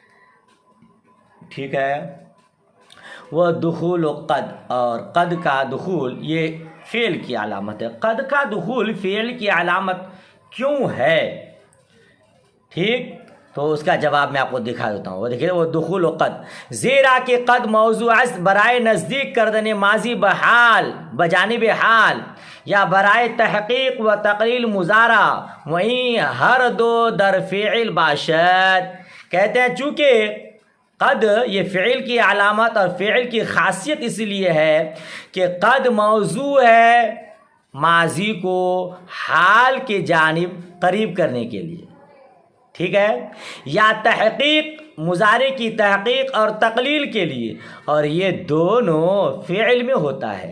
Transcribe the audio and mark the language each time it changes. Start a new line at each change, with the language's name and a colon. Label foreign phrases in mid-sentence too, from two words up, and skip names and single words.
Urdu: ٹھیک ہے. وہ دخول و قد اور قد کا دخول یہ فعل کی علامت ہے. قد کا دخول فعل کی علامت کیوں ہے؟ ٹھیک تو اس کا جواب میں آپ کو دکھا دیتا ہوں. وہ دیکھیے
Persian: وہ دخول و قد زیرا کہ قد موضوع است برائے نزدیک کردن ماضی بحال بجانب حال یا برائے تحقیق و تقلیل مضارع وہیں ہر دو در فعل باشد.
Urdu: کہتے ہیں چونکہ قد یہ فعل کی علامت اور فعل کی خاصیت اس لیے ہے کہ قد موضوع ہے ماضی کو حال کی جانب قریب کرنے کے لیے. ٹھیک ہے. یا تحقیق مضارع کی تحقیق اور تقلیل کے لیے اور یہ دونوں فعل میں ہوتا ہے.